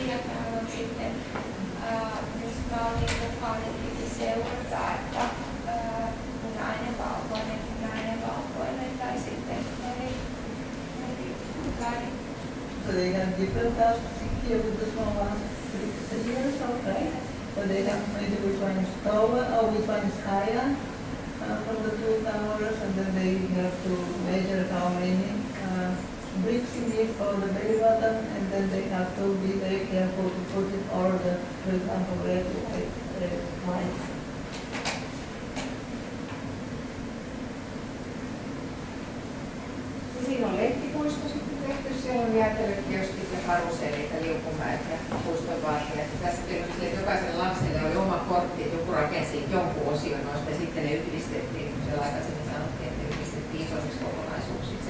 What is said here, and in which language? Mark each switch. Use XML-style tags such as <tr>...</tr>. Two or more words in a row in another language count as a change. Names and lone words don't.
<fi>Ja täällä on sitten jos mallin mukaan niin piti seurata, että punainen valkoinen tai sitten eri väri.</fi> <en>So they have different tasks here with the small ones. Here is okay. So they have to measure which one is taller or which one is higher from the two towers, and then they have to measure how many bricks you need for the belly button, and then they have to be very careful to put in order, for example, red, white.</en> <fi>Siinä on lehtipuisto sitten tehty, siellä on jäätelökiostit ja karusellit ja liukumäet ja puiston vaatteet. Tässä tietysti jokaiselle lapselle oli oma kortti, että joku rakensi jonkun osion noista ja sitten ne yhdistettiin, kun siellä aikaisemmin sanottiin, että ne yhdistettiin isommiksi kokonaisuuksiksi.</fi>